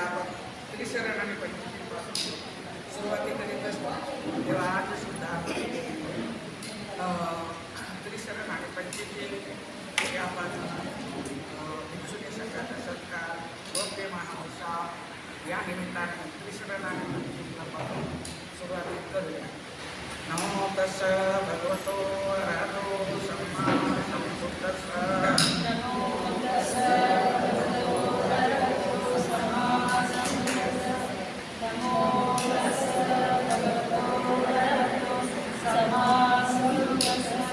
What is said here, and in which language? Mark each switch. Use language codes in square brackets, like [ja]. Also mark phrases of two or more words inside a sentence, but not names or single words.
[mr] त्रिशरण आणि पंचशीलपासून सुरुवाती करीत असतो तेव्हा आज सुद्धा त्रिशरण आणि पंचशील यापासून भिक्षुनी संघाचा सत्कार भव्य महाउत्सव या निमित्ताने त्रिशरण आणि पंचशीलपासून सुरुवाती करूया. [pi] नमो तस्स भगवतो अरहतो सम्मा सम्बुद्धस्स. नमो तस्स भगवतो अरहतो सम्मा सम्बुद्धस्स. नमो तस्स भगवतो अरहतो सम्मा सम्बुद्धस्स.